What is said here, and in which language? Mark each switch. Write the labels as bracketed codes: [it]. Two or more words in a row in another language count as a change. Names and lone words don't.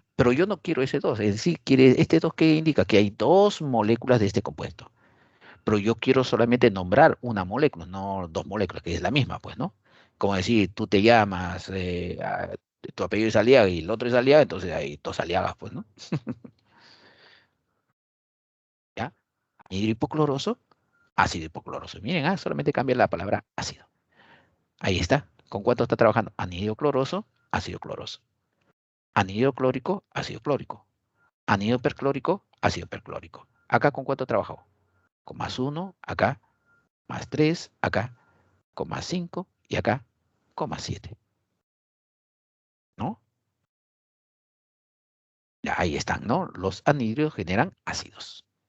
[es] Pero yo no quiero ese 2, es decir, quiere este 2 que indica que hay 2 moléculas de este compuesto. Pero yo quiero solamente nombrar una molécula, no 2 moléculas, que es la misma, pues, ¿no? Como decir, tú te llamas, tu apellido es Aliaga y el otro es Aliaga, entonces hay 2 Aliagas, pues, ¿no? ¿Ya? Anhidro hipocloroso, ácido hipocloroso. Miren, solamente cambia la palabra ácido. Ahí está. ¿Con cuánto está trabajando? Anhidro cloroso, ácido cloroso. Anhidro clórico, ácido clórico. Anhidro perclórico, ácido perclórico. ¿Acá con cuánto trabajó? Con más 1, acá, más 3, acá, con más 5 y acá, con más 7. ¿No? Ya ahí están, ¿no? Los anhidros generan ácidos.